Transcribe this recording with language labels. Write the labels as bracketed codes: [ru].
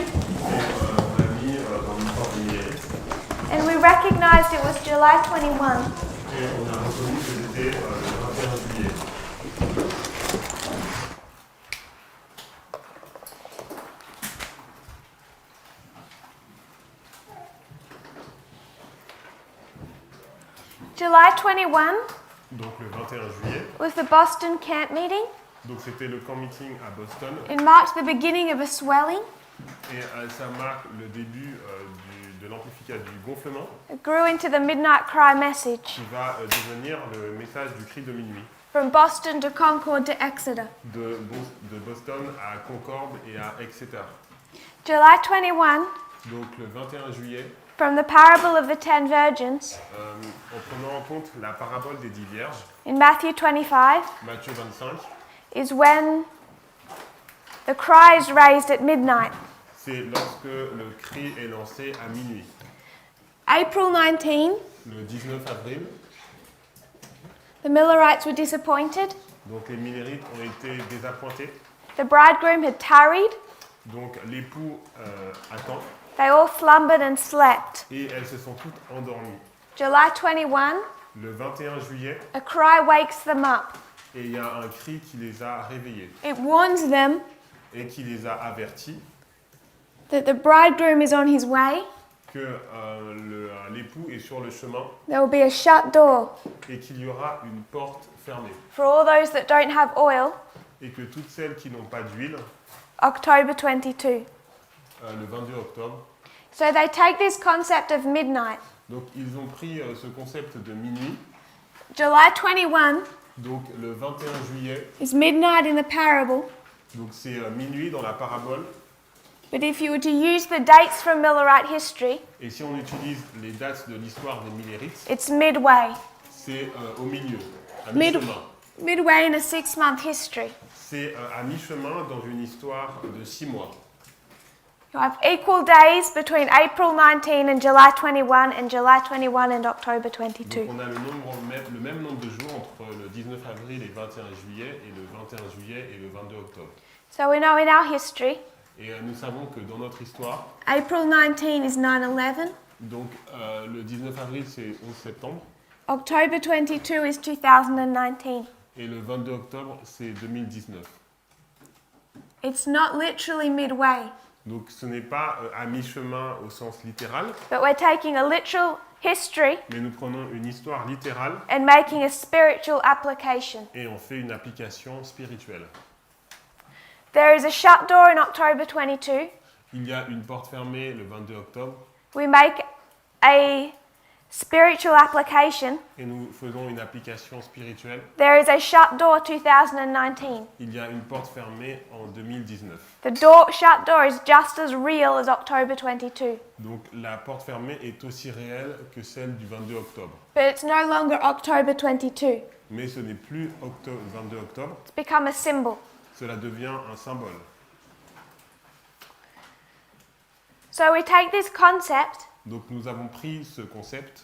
[fr] et on a mis dans l'histoire des Millénaires [en] and we recognized it was July 21. [fr] et on a reconnu que c'était le 21 juillet. [en] July 21 [fr] Donc le 21 juillet, [en] was the Boston camp meeting. [fr] donc c'était le camp meeting à Boston [en] It marked the beginning of a swelling. [fr] et ça marque le début de l'amplification du gonflement [en] It grew into the midnight cry message [fr] qui va devenir le message du cri de minuit [en] from Boston to Concord to Exeter. [fr] de Boston à Concorde et à Exeter. [en] July 21, [fr] Donc le 21 juillet, [en] from the parable of the 10 virgins [fr] en prenant en compte la parabole des 10 vierges, [en] in Matthew 25, [fr] Matthieu 25, [en] is when the cry is raised at midnight. [fr] c'est lorsque le cri est lancé à minuit. [en] April 19, [fr] Le 19 avril, [en] the Millerites were disappointed. [fr] donc les Millérites ont été désappointés. [en] The bridegroom had tarried. [fr] Donc l'époux attend [en] They all slumbered and slept. [fr] et elles se sont toutes endormies. [en] July 21, [fr] Le 21 juillet, [en] a cry wakes them up. [fr] et il y a un cri qui les a réveillés [en] It warns them [fr] et qui les a avertis [en] that the bridegroom is on his way. [fr] que l'époux est sur le chemin [en] There will be a shut door [fr] et qu'il y aura une porte fermée. [en] for all those that don't have oil. [fr] Et que toutes celles qui n'ont pas d'huile, [en] October 22. [fr] le 22 octobre, [en] So they take this concept of midnight. [fr] donc ils ont pris ce concept de minuit. [en] July 21 [fr] Donc le 21 juillet, [en] is midnight in the parable. [fr] donc c'est minuit dans la parabole. [en] But if you were to use the dates from Millerite history, [fr] Et si on utilise les dates de l'histoire des Millérites, [en] it's midway. [fr] c'est au milieu, à [en] Mid- [fr] mi-chemin. [en] Midway in a 6-month history. [fr] C'est à mi-chemin dans une histoire de 6 mois. [en] You have equal days between April 19 and July 21 and July 21 and October 22. [fr] Donc on a le même nombre de jours entre le 19 avril et 21 juillet, et le 21 juillet et le 22 octobre. [en] So we know in our history, [fr] Et nous savons que dans notre histoire, [en] April 19 is 9/11, [fr] donc le 19 avril c'est 11 septembre, [en] October 22 is 2019. [fr] et le 22 octobre c'est 2019. [en] It's not literally midway, [fr] Donc ce n'est pas à mi-chemin au sens littéral, [en] but we're taking a literal history [fr] mais nous prenons une histoire littérale [en] and making a spiritual application. [fr] et on fait une application spirituelle. [en] There is a shut door in October 22. [fr] Il y a une porte fermée le 22 octobre [en] We make a spiritual application. [fr] et nous faisons une application spirituelle. [en] There is a shut door 2019. [fr] Il y a une porte fermée en 2019. [en] The shut door is just as real as October 22. [fr] Donc la porte fermée est aussi réelle que celle du 22 octobre. [en] But it's no longer October 22. [fr] Mais ce n'est plus 22 octobre, [en] It's become a symbol. [fr] cela devient un symbole. [en] So we take this concept [fr] Donc nous avons pris ce concept